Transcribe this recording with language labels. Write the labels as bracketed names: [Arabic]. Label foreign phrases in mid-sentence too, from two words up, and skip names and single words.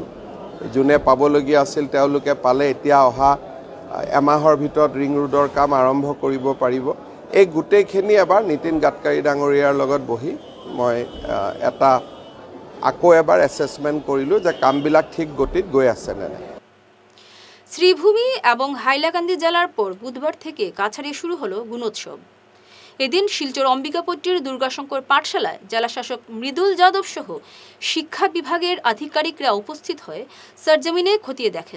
[Assamese] যোনে পাবলগীয়া আছিল তেওঁলোকে পালে। এতিয়া অহা এমাহৰ ভিতৰত ৰিং ৰোডৰ কাম আৰম্ভ কৰিব পাৰিব। এই গোটেইখিনি এবাৰ নীতিন গাডকাৰী ডাঙৰীয়াৰ লগত বহি মই আকৌ এবাৰ এছেছমেণ্ট কৰিলোঁ যে কামবিলাক ঠিক গতিত গৈ আছে নে নাই। [Bangla] শ্রীভূমি এবং হাইলাকান্দি জেলার পর বুধবার থেকে কাছাড়ে শুরু হলো গুণোৎসব। এদিন শিলচর অম্বিকাপট্টির দুর্গাশঙ্কর পাঠশালায় জেলাশাসক মৃদুল যাদব সহ শিক্ষা বিভাগের আধিকারিকরা উপস্থিত হয়ে সরজমিনে খতিয়ে দেখেন।